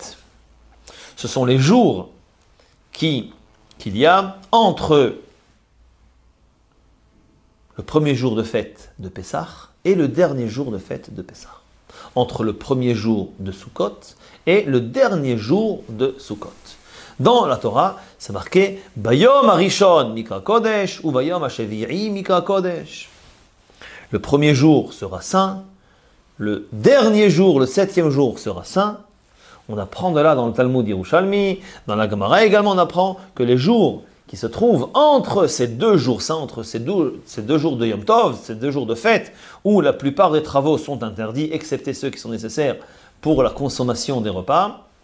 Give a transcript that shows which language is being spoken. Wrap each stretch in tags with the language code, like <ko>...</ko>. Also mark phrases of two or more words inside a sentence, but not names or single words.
<fr>Ce sont les jours qu'il y a entre le premier jour de fête de Pessah et le dernier jour de fête de Pessah. Entre le premier jour de Sukkot et le dernier jour de Sukkot. Dans la Torah, c'est marqué</fr> <he>ביום הראשון מקרא קודש</he> <fr>ou</fr> <he>ביום השביעי מקרא קודש.</he> <fr>Le premier jour sera saint, le dernier jour, le 7e jour sera saint. On apprend de là dans le Talmud Yerushalmi, dans la Gemara également, on apprend que les jours qui se trouvent entre ces 2 jours saints, entre ces deux jours de</fr> <he>יום טוב,</he> <fr>ces 2 jours de fête, où la plupart des travaux sont interdits, excepté ceux qui sont nécessaires pour la consommation des repas,</fr>